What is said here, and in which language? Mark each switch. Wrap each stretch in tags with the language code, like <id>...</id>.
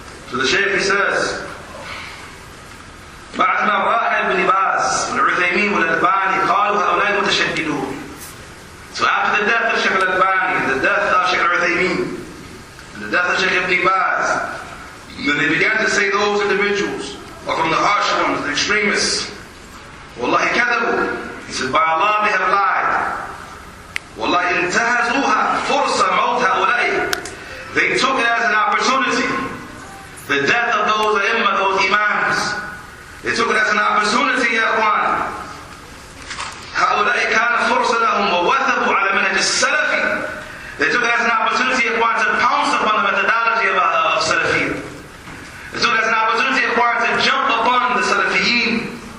<en>So the Shaykh, he says,</en> <ar>بعد ما راح ابن باز والعثيمين والألباني قالوا هؤلاء متشددون.</ar> <en>So after the death of Sheikh Al-Albani, the death of Sheikh Al-Uthaymeen, the death of Sheikh Ibn Baz, then they began to say those individuals are from the harsh ones, the extremists. Wallahi</en> <ar>كذبوا.</ar> <en>He said, by Allah they have lied. Wallahi</en> <ar>انتهزوها فرصة موت هؤلاء.</ar> <en>They took it as an opportunity. The death of those A'immah, those Imams. They took it as an opportunity, ya Ikhwan.</en> <ar>هؤلاء كان فرصة لهم ووثبوا على منهج السلفي.</ar> <en>They took it as an opportunity, ya Ikhwan, to pounce upon the methodology of Salafi. They took it as an opportunity, ya Ikhwan, to jump upon the Salafiyin.</en>